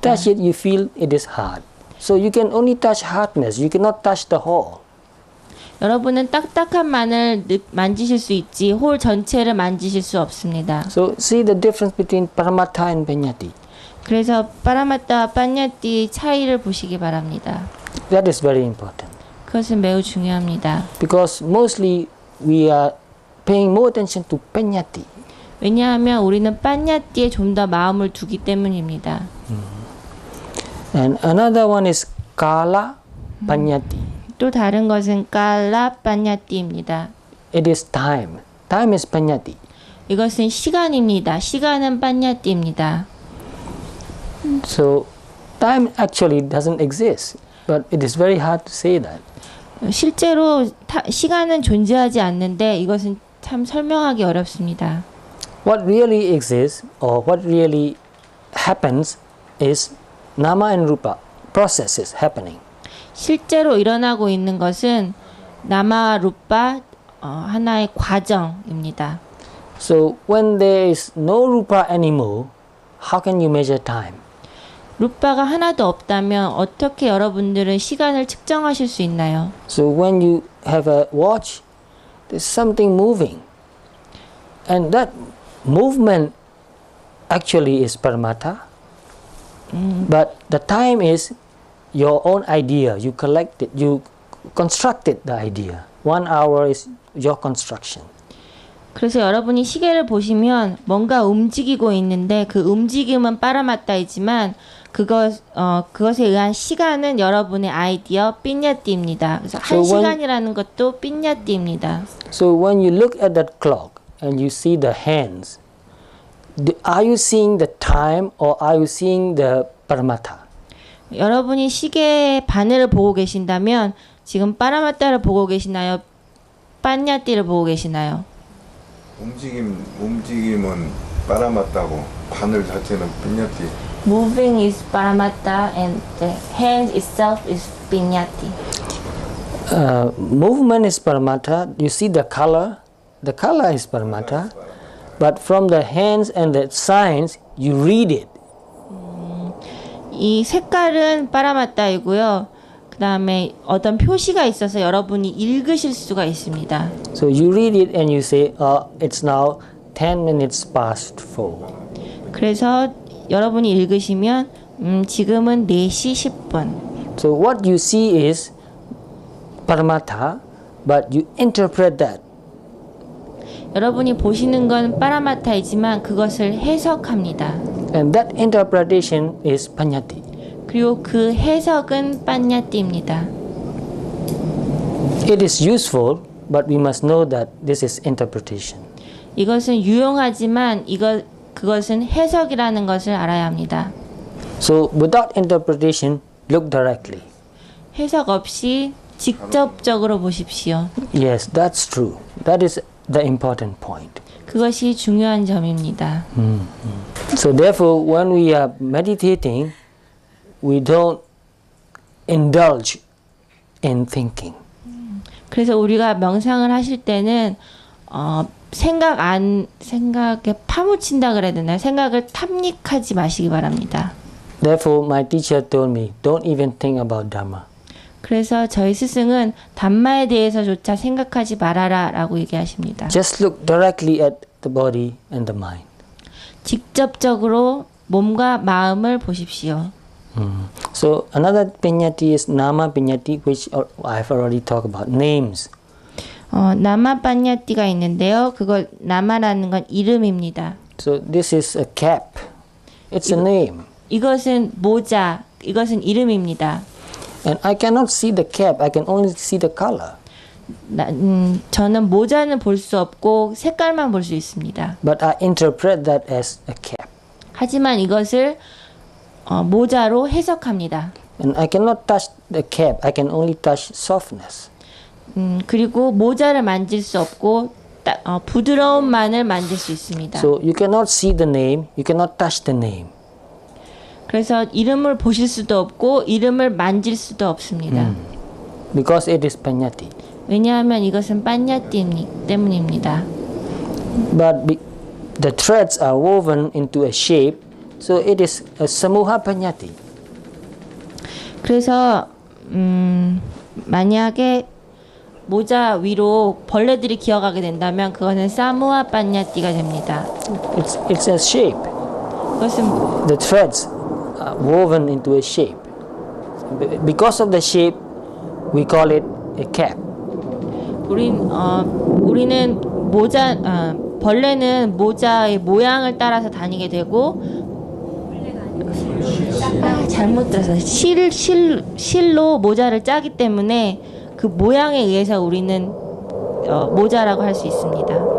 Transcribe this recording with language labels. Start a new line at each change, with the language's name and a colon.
English: touch it, you feel it is hard. So you can only touch hardness. You cannot touch the whole.
Korean: 여러분은 딱딱함만을 만지실 수 있지 홀 전체를 만지실 수 없습니다.
English: So see the difference between Paramatha and Panyati.
Korean: 그래서 빠라마따와 빠냐띠 차이를 보시기 바랍니다.
English: That is very important.
Korean: 그것은 매우 중요합니다.
English: Because mostly we are paying more attention to Panyati.
Korean: 왜냐하면 우리는 빠냐띠에 좀 더 마음을 두기 때문입니다.
English: And another one is Kala Panyati.
Korean: 또 다른 것은 깔라 빠냐띠입니다.
English: It is time. Time is Panyati.
Korean: 이것은 시간입니다. 시간은 빠냐띠입니다.
English: So time actually doesn't exist. But it is very hard to say that.
Korean: 실제로 시간은 존재하지 않는데 이것은 참 설명하기 어렵습니다.
English: What really exists or what really happens is Nama and Rupa processes happening.
Korean: 실제로 일어나고 있는 것은 나마와 루파 하나의 과정입니다.
English: So when there is no Rupa anymore, how can you measure time?
Korean: 루파가 하나도 없다면 어떻게 여러분들은 시간을 측정하실 수 있나요?
English: So when you have a watch, there's something moving. And that movement actually is Paramatha. But the time is your own idea. You collected, you constructed the idea. 1 hour is your construction.
Korean: 그래서 여러분이 시계를 보시면 뭔가 움직이고 있는데 그 움직임은 빠라마따이지만 그것에 의한 시간은 여러분의 아이디어 삐냐띠입니다. 그래서 한 시간이라는 것도 삐냐띠입니다.
English: So when you look at that clock and you see the hands, are you seeing the time or are you seeing the Paramatha?
Korean: 여러분이 시계의 바늘을 보고 계신다면 지금 빠라마따를 보고 계시나요? 빠냐띠를 보고 계시나요? 움직임은 빨아맞다고 바늘 자체는 삐냐띠.
English: Moving is Paramatta and the hand itself is Pinyati. Movement is Paramatha. You see the color is Paramatha. But from the hands and the signs, you read it.
Korean: 이 색깔은 빠라마따이고요. 그 다음에 어떤 표시가 있어서 여러분이 읽으실 수가 있습니다.
English: So you read it and you say, it's now 10 minutes past 4.
Korean: 그래서 여러분이 읽으시면 지금은 4시 10분.
English: So what you see is Paramatha, but you interpret that.
Korean: 여러분이 보시는 건 빠라마타이지만 그것을 해석합니다.
English: And that interpretation is Panyati.
Korean: 그리고 그 해석은 빠냐띠입니다.
English: It is useful, but we must know that this is interpretation.
Korean: 이것은 유용하지만 그것은 해석이라는 것을 알아야 합니다.
English: So without interpretation, look directly.
Korean: 해석 없이 직접적으로 보십시오.
English: Yes, that's true. That is the important point.
Korean: 그것이 중요한 점입니다.
English: So therefore, when we are meditating, we don't indulge in thinking.
Korean: 그래서 우리가 명상을 하실 때는 생각에 파묻힌다 그래야 되나요? 생각을 탐닉하지 마시기 바랍니다.
English: Therefore, my teacher told me, don't even think about Dhamma.
Korean: 그래서 저희 스승은 담마에 대해서조차 생각하지 말아라 라고 얘기하십니다.
English: Just look directly at the body and the mind.
Korean: 직접적으로 몸과 마음을 보십시오.
English: So another piñati is nama piñati, which I've already talked about. Names.
Korean: 나마 빠냐띠가 있는데요. 그걸 나마라는 건 이름입니다.
English: So this is a cap. It's a name.
Korean: 이것은 모자, 이것은 이름입니다.
English: And I cannot see the cap. I can only see the color.
Korean: 저는 모자는 볼 수 없고 색깔만 볼 수 있습니다.
English: But I interpret that as a cap.
Korean: 하지만 이것을 모자로 해석합니다.
English: And I cannot touch the cap. I can only touch softness.
Korean: 그리고 모자를 만질 수 없고 부드러움만을 만질 수 있습니다.
English: So you cannot see the name. You cannot touch the name.
Korean: 그래서 이름을 보실 수도 없고 이름을 만질 수도 없습니다.
English: Because it is pañati.
Korean: 왜냐하면 이것은 빠냐띠 때문입니다.
English: But the threads are woven into a shape. So it is a samuha pañati.
Korean: 그래서 만약에 모자 위로 벌레들이 기어가게 된다면 그거는 사무아 빠냐띠가 됩니다.
English: It's a shape.
Korean: 그것은
English: The threads are woven into a shape. Because of the shape, we call it a cap.
Korean: 우리는 벌레는 모자의 모양을 따라서 다니게 되고 잘못 들어서 실로 모자를 짜기 때문에 그 모양에 의해서 우리는 모자라고 할 수 있습니다.